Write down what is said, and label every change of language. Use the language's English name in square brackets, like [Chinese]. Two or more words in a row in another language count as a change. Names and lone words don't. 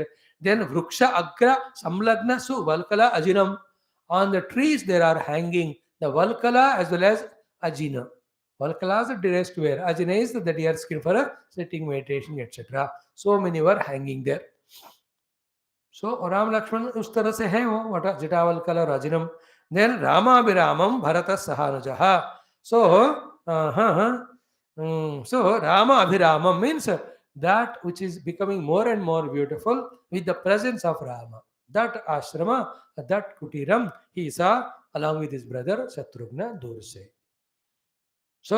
[Sanskrit] Then वृक्ष अग्र संलग्न सु वल्कल अजिनम्. [English] On the trees there are hanging the Valkala as well as Ajina. Valkala is the dressed wear. Ajina is the deer skin for sitting, meditation, etc. So many were hanging there. [Hindi] So राम लक्ष्मण उस तरह से है वो, [English] what Jita Valkala or Ajinam. [Sanskrit] Then राम अभिरामम् भरत सहानुजः. [English] So, so [Sanskrit] राम अभिरामम् [English] means that which is becoming more and more beautiful with the presence of Rama. That ashrama, that kutiram, he saw along with his brother Shatrugna Durse.